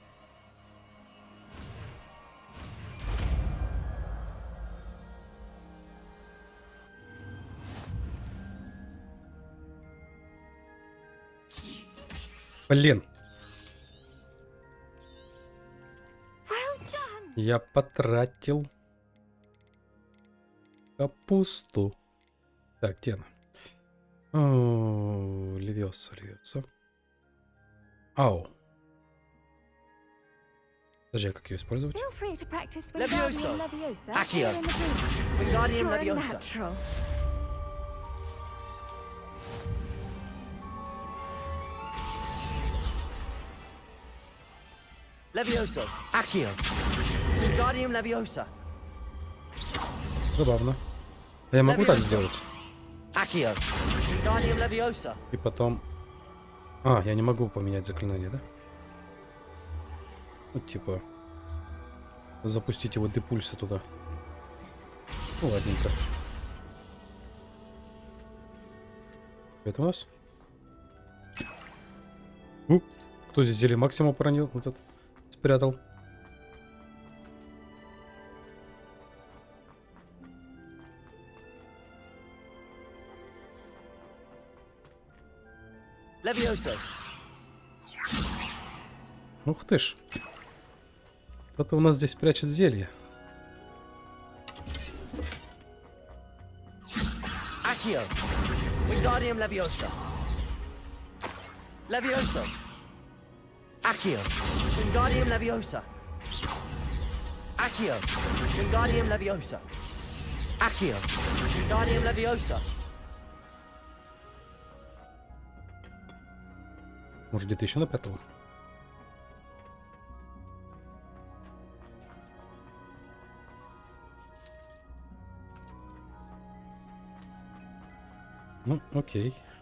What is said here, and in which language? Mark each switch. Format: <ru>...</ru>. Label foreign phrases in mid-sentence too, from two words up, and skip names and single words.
<ru>Блин.</ru> <en>Well done.</en> <ru>Я потратил капусту. Так, где она? О, Левиоса. Ау. Подожди, а как ее использовать?</ru> <en>Feel free to practice Levioso. Wingardium Leviosa Accio. here in the breeze. Wingardium You're a Leviosa. natural. Levioso. Accio. Wingardium Leviosa.</en> <ru>Забавно. Я могу так сделать? Accio. Wingardium Leviosa. И потом... А, я не могу поменять заклинание, да? Ну, типа... Запустить его депульсы туда. Ну, ладненько. Это у нас? Кто здесь зелье максимум поранил? Вот этот спрятал. Levioso. Ух ты ж. Кто-то у нас здесь прячет зелье. Accio. Wingardium Leviosa. Levioso. Accio. Wingardium Leviosa. Accio. Wingardium Leviosa. Accio. Wingardium Leviosa. Может, где-то еще напрятал? Ну, окей.</ru>